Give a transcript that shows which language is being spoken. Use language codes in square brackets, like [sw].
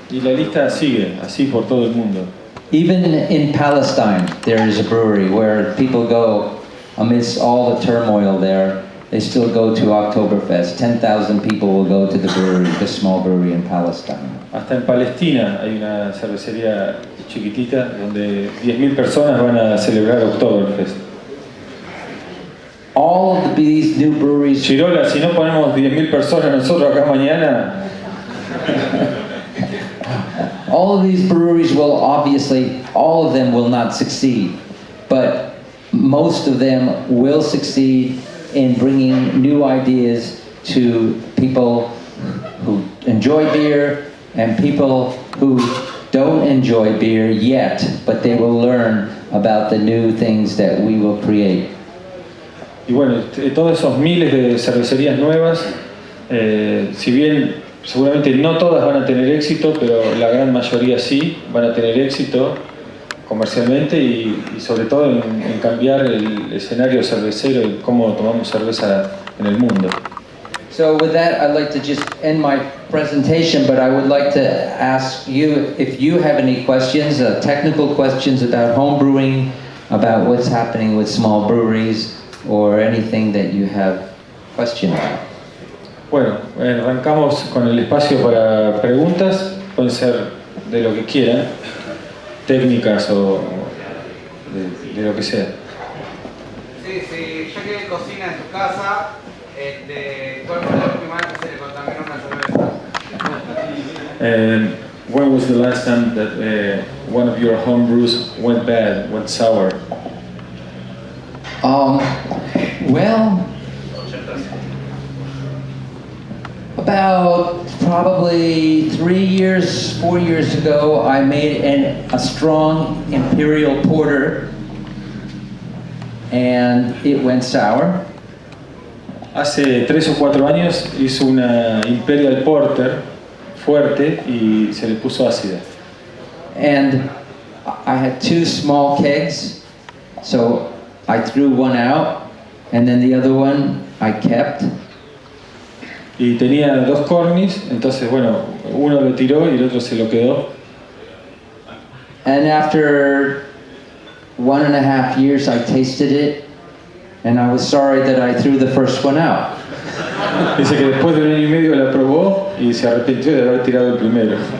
[es] Y la lista sigue, así por todo el mundo. [en] Even in Palestine, there is a brewery where people go, amidst all the turmoil there, they still go to Oktoberfest. 10,000 people will go to the brewery, the small brewery in Palestine. [es] Hasta en Palestina hay una cervecería chiquitita donde 10.000 personas van a celebrar Oktoberfest. [en] All of these new breweries. [es] Chirola, si no ponemos 10.000 personas nosotros acá mañana. [en] All of these breweries will obviously, all of them will not succeed, but most of them will succeed in bringing new ideas to people who enjoy beer and people who don't enjoy beer yet, but they will learn about the new things that we will create. [es] Y bueno, todos esos miles de cervecerías nuevas, si bien seguramente no todas van a tener éxito, pero la gran mayoría sí van a tener éxito comercialmente y sobre todo en cambiar el escenario cervecero y cómo tomamos cerveza en el mundo. [en] So with that, I'd like to just end my presentation, but I would like to ask you if you have any questions, technical questions about home brewing, about what's happening with small breweries, or anything that you have question about. [es] Bueno, arrancamos con el espacio para preguntas, pueden ser de lo que quieran, técnicas o de lo que sea. Sí, sí, ya que cocina en tu casa, ¿cuál fue la última vez que se le contaminó una cerveza? [en] When was the last time that one of your home brews went bad, went sour? Well, about probably 4 years ago, I made a strong imperial porter, and it went sour. [es] Hace 3 o 4 años hizo una Imperial Porter fuerte y se le puso ácida. [en] And I had 2 small kegs, so I threw one out, and then the other one I kept. [es] Y tenía 2 cornis, entonces bueno, uno lo tiró y el otro se lo quedó. [en] And after 1.5 years, I tasted it, and I was sorry that I threw the first one out. [es] Dice que después de 1 año y medio la probó y se arrepintió de haber tirado el primero.